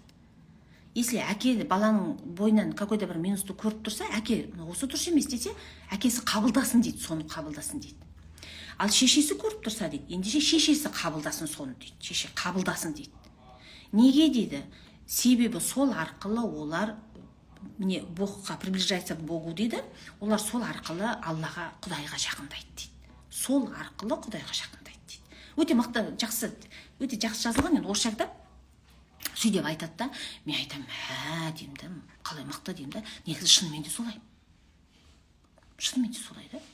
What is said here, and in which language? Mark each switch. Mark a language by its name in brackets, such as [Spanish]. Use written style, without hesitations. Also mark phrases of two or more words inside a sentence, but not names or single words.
[Kazakh] Если әке баланың бойынан какой-то бір минусты көріп тұрса, әке осы дұрыс емес десе, әкесі қабылдасын дейді, соны қабылдасын дейді. Ал шешесі көріп тұрса дейді, ендеше шешесі қабылдасын соны дейді, шеше қабылдасын дейді. Неге дейді? Себебі сол арқылы олар міне Богқа [Russian] приближается к Богу [Kazakh] дейді. Олар сол арқылы Аллаға, Құдайға жақындайды дейді. Сол арқылы Құдайға жақындайды дейді. Өте мықты, жақсы, өте жақсы жазылған. Енді орысша кітап. Сөйтіп айтады да, мен айтамын, деймін да, қалай мықты деймін да, негізі шынымен де солай. Шынымен де солай да.